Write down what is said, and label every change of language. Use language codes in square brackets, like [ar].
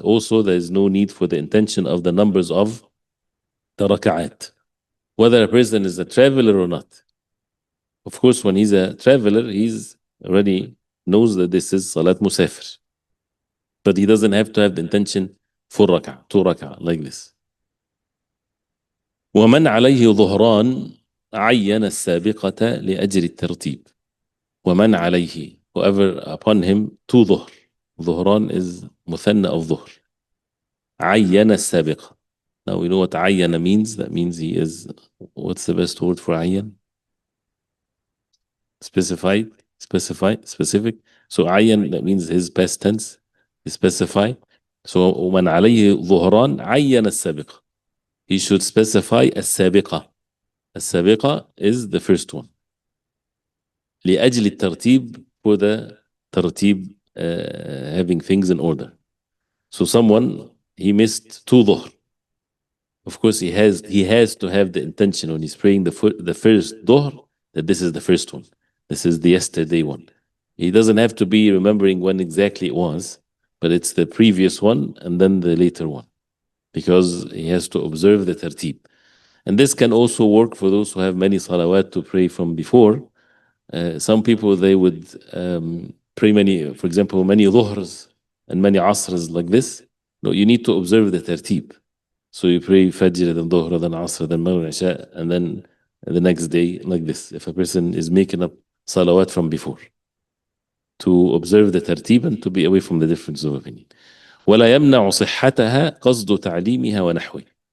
[en] Also, there is no need for the intention of the numbers of the raka'at, whether a person is a traveler or not. Of course, when he's a traveler, he's already knows that this is salat musafir, but he doesn't have to have the intention for rak'ah, 2 rak'ah, like this. [ar] ومن عليه ظهران عين السابقة لأجل الترتيب. ومن عليه, [en] whoever upon him 2 ظهر. ظهران is مثنى of ظهر. [ar] عين السابقة. [en] Now we know what عين means. That means he is, what's the best word for عين? Specified, specific. So عين, that means his past tense, specify. [ar] So ومن عليه ظهران عين السابقة. [en] He should specify السابقة. السابقة is the first one. [ar] لأجل الترتيب, [en] for the ترتيب, having things in order. So someone, he missed 2 ظهر. Of course, he has to have the intention when he's praying the first ظهر that this is the first one. This is the yesterday one. He doesn't have to be remembering when exactly it was, but it's the previous one and then the later one, because he has to observe the tartib. And this can also work for those who have many salawat to pray from before. Some people, they would pray many, for example, many dhuhrs and many asrs like this. No, you need to observe the tartib. So you pray Fajr, then Dhuhr, then Asr, then Maghrib, Isha, and then the next day like this. If a person is making up salawat from before, to observe the tartib and to be away from the difference of opinion. [ar] ولا يمنع صحتها قصد تعليمها ونحوه.